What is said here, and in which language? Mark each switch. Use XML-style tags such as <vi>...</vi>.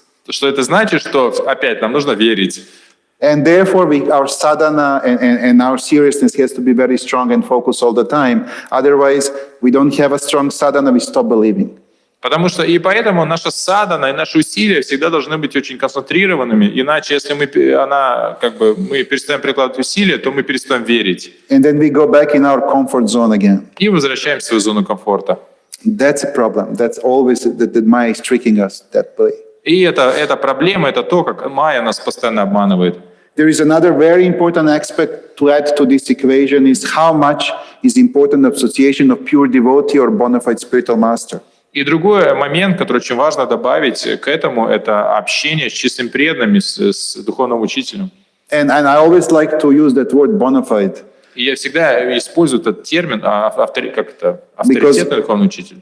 <ru>Что это значит, что опять нам нужно верить.</ru> <en>And therefore, our sadhana and our seriousness has to be very strong and focused all the time. Otherwise, we don't have a strong sadhana, we stop believing.</en> <ru>Потому что и поэтому наша садхана и наши усилия всегда должны быть очень концентрированными. Иначе, если мы перестаем прикладывать усилия, то мы перестаем верить.</ru> <en>And then we go back in our comfort zone again.</en> <ru>И возвращаемся в свою зону комфорта.</ru> <en>That's a problem. That's always that Maya is tricking us that way.</en> <ru>И это проблема, это то, как Майя нас постоянно обманывает.</ru> <en>There is another very important aspect to add to this equation is how much is important association of pure devotee or bona fide spiritual master.</en> <ru>И другой момент, который очень важно добавить к этому, это общение с чистым преданными, с духовным учителем.</ru> <en>And I always like to use that word bona fide.</en> <ru>И я всегда использую этот термин, авторитетный духовный учитель.</ru>